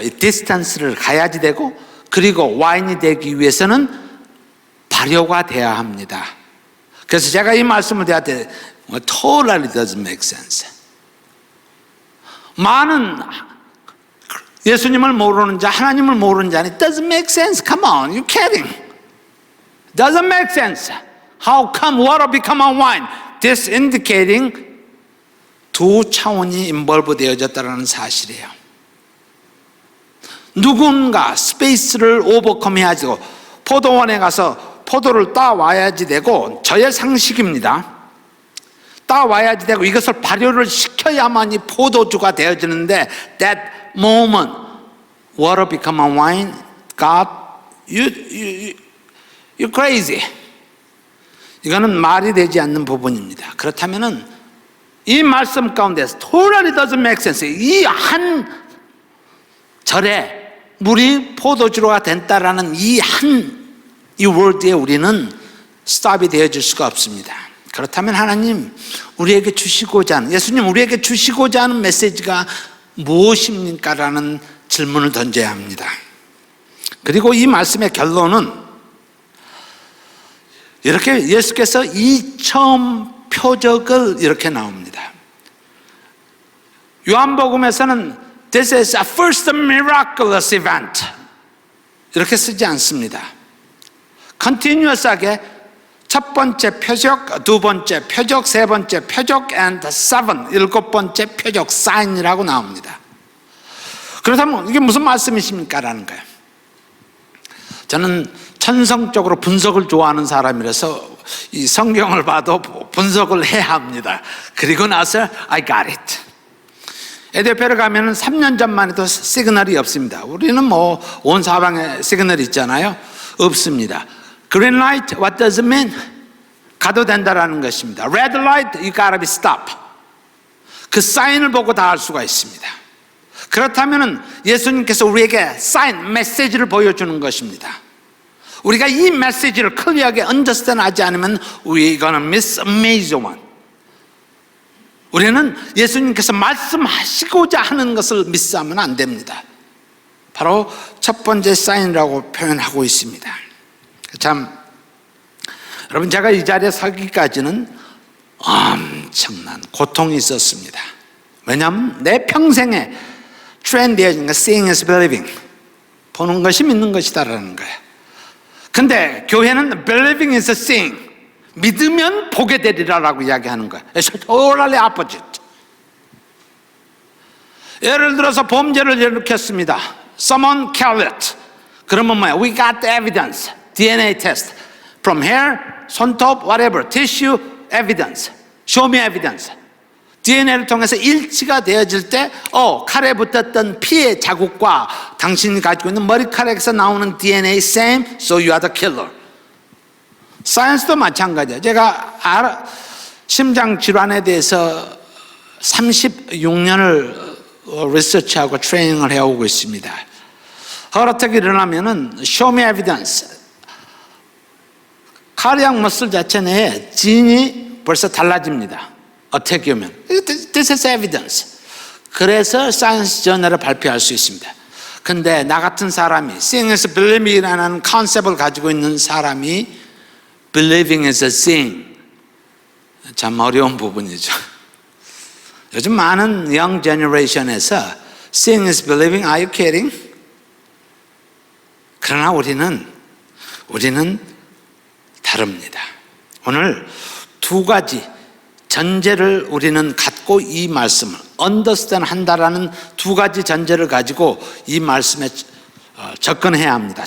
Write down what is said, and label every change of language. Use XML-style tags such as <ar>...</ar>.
<ko>이 디스턴스를 가야지 되고 그리고 와인이 되기 위해서는 발효가 돼야 합니다. 그래서 제가 이 말씀을 드릴 때</ko> <en>totally doesn't make sense.</en> <ko>많은 예수님을 모르는 자, 하나님을 모르는 자는</ko> <en>doesn't make sense. Come on, you kidding? Doesn't make sense. How come water become a wine? This indicating</en> <ko>두 차원이 인볼브 되어졌다는 사실이에요. 누군가 스페이스를 오버컴해야지 포도원에 가서 포도를 따와야지 되고 저의 상식입니다. 따와야지 되고 이것을 발효를 시켜야만이 포도주가 되어지는데</ko> <en>that moment water become a wine. God, you're crazy.</en> <ko>이거는 말이 되지 않는 부분입니다. 그렇다면은 이 말씀 가운데서</ko> <en>totally doesn't make sense.</en> <ko>이 한 절에 물이 포도주로가 된다라는 이 word에 우리는 스탑이 되어질 수가 없습니다. 그렇다면 하나님 우리에게 주시고자 하는, 예수님 우리에게 주시고자 하는 메시지가 무엇입니까? 라는 질문을 던져야 합니다. 그리고 이 말씀의 결론은 이렇게 예수께서 이 처음 표적을 이렇게 나옵니다. 요한복음에서는</ko> <en>This is a first miraculous event</en> <ko>이렇게 쓰지 않습니다. Continuous하게 첫 번째 표적, 두 번째 표적, 세 번째 표적 and seven, 일곱 번째 표적 sign이라고 나옵니다. 그렇다면 이게 무슨 말씀이십니까? 라는 거예요. 저는 천성적으로 분석을 좋아하는 사람이라서 이 성경을 봐도 분석을 해야 합니다.</ko> <en>그리고 나서 I got it.</en> <ko>에티오피아를 가면은 3년 전만 해도 시그널이 없습니다. 우리는 뭐 온 사방에 시그널이 있잖아요. 없습니다.</ko> <en>Green light, what does it mean?</en> <ko>가도 된다라는 것입니다.</ko> <en>Red light, you gotta be stop.</en> <ko>그 사인을 보고 다 알 수가 있습니다. 그렇다면 예수님께서 우리에게 사인, 메시지를 보여주는 것입니다. 우리가 이 메시지를 클리어하게</ko> <en>understand</en> <ko>하지 않으면</ko> <en>we're gonna miss a major one.</en> <ko>우리는 예수님께서 말씀하시고자 하는 것을 미스하면 안 됩니다. 바로 첫 번째 사인이라고 표현하고 있습니다. 참, 여러분 제가 이 자리에 서기까지는 엄청난 고통이 있었습니다. 왜냐하면 내 평생에 트렌드해진 거</ko> <en>seeing is believing,</en> <ko>보는 것이 믿는 것이다라는 거예요. 근데 교회는</ko> <en>believing is seeing,</en> <ko>믿으면 보게 되리라라고 이야기하는 거예요.</ko> <en>It's totally opposite.</en> <ko>예를 들어서 범죄를 일으켰습니다.</ko> <en>Someone killed it.</en> <ko>그러면 뭐야?</ko> <en>We got the evidence. DNA test. From hair, 손톱, whatever. Tissue, evidence. Show me evidence.</en> <ko>DNA를 통해서 일치가 되어질 때 칼에 붙었던 피의 자국과 당신이 가지고 있는 머리카락에서 나오는 DNA same,</ko> <en>so you are the killer.</en> <ko>사이언스도 마찬가지예요. 제가 심장 질환에 대해서 36년을 리서치하고 트레이닝을 해오고 있습니다. 허락하게 일어나면은</ko> <en>show me evidence.</en> <ko>카르디악 머슬 자체 내에 진이 벌써 달라집니다. 어떻게 보면</ko> <en>This is evidence.</en> <ko>그래서 사이언스 저널을 발표할 수 있습니다. 근데 나 같은 사람이</ko> <en>seeing is believing</en> <ko>이라는 컨셉을 가지고 있는 사람이</ko> <en>believing is seeing,</en> <ko>참 어려운 부분이죠. 요즘 많은</ko> <en>young generation에서 seeing is believing, are you kidding?</en> <ko>그러나 우리는 다릅니다. 오늘 두 가지 전제를 우리는 갖고 이 말씀을 understand 한다라는 두 가지 전제를 가지고 이 말씀에 접근해야 합니다.</ko>